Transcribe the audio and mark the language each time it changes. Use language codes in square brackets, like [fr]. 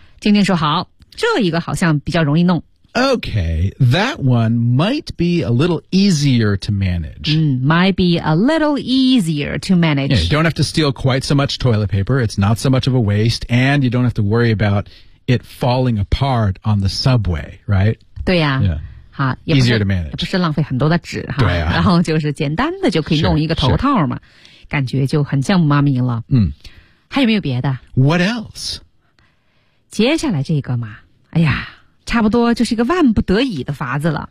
[zh] 晶晶说好，这一个好像比较容易弄。 [en] Okay, that one might be a little easier to manage.、嗯、might be a little easier to manage. Yeah, you don't have to steal quite so much toilet paper. It's not so much of a waste. And you don't have to worry about it falling apart on the subway, right? [zh] 对呀、啊。 [en] Yeah. [zh] 好 [en] easier to manage. [zh] 也不是浪费很多的纸哈、啊、然后就是简单的就可以弄一个头套嘛感觉就很像妈咪了。嗯。还有没有别的 [en] ?What else? [zh] 接下来这个嘛哎呀差不多就是一个万不得已的法子了。